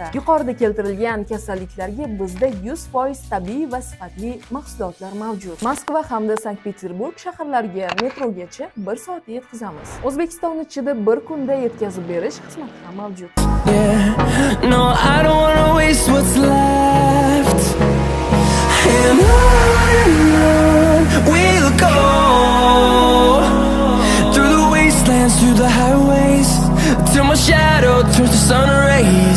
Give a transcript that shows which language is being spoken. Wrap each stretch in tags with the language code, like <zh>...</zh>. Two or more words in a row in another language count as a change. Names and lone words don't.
<uz>Yuqorida keltirilgan kasalliklarga bizda 100% tabiiy va sifatli mahsulotlar mavjud. Moskva hamda Sankt-Peterburg shaharlariga metrogacha 1 soatda yetkazamiz. O'zbekiston ichida 1 kunda yetkazib berish xizmati ham mavjud.</uz> <en>No, I don't wanna waste what's left. And on we'll go, through the wastelands, through the highways, till my shadow turns to sun rays.</en>